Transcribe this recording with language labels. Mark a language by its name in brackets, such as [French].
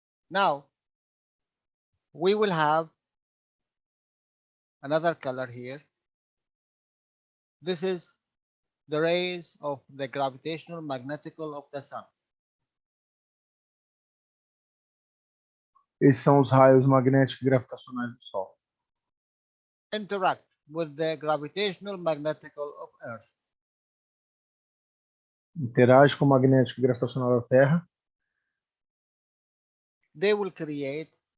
[English] Now, we will have another color here. This is the rays of the gravitational magnetical of the sun. [Portuguese] Esses são os raios magnéticos e gravitacionais do Sol. [English] Interact with the gravitational magnetical of Earth. [Portuguese] Interage com o magnético e gravitacional da Terra. [English] They will create